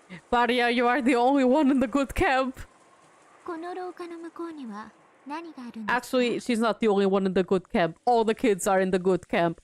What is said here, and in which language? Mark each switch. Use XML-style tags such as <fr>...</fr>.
<en>Varia, you are the only one in the good camp.</en> <ja>この廊下の向こうには何があるんですか?</ja> <en>Actually, she's not the only one in the good camp. All the kids are in the good camp.</en>